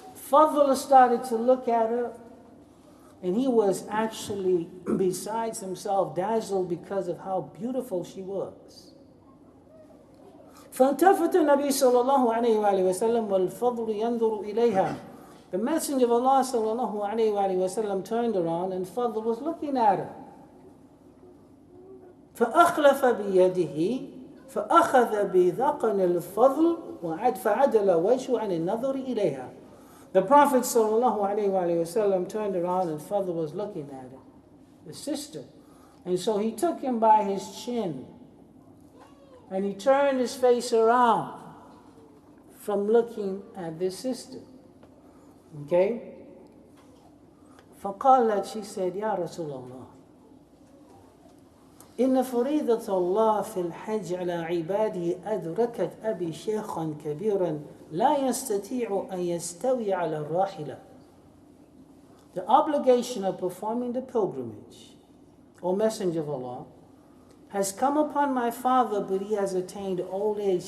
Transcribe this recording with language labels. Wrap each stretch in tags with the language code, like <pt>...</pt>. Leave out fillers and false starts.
<en>Fadl started to look at her, and he was actually, besides himself, dazzled because of how beautiful she was.</en> <ar>فَالْتَفَتَ النَّبِيُّ صَلَّى اللَّهُ عَلَيْهِ وَآلِهِ وَسَلَّمَ وَالْفَضْلُ يَنْظُرُ إِلَيْهَا.</ar> <en>The Messenger of Allah sallallahu alayhi wa sallam turned around, and Fadl was looking at her.</en> <ar>فأخلف بيده فأخذ بذقن الفضل فعدل وجهه عن النظر إليها.</ar> <en>The Prophet ﷺ turned around and Fadl was looking at her, the sister. And so he took him by his chin and he turned his face around from looking at this sister. Okay?</en> <ar>فقالت,</ar> <en>she said,</en> <ar>يا رسول الله, إن فريضة الله في الحج على عباده أدركت أبي شيخا كبيرا لا يستطيع أن يستوي على الراحلة.</ar> <en>The obligation of performing the pilgrimage, O Messenger of Allah, has come upon my father, but he has attained old age.</en>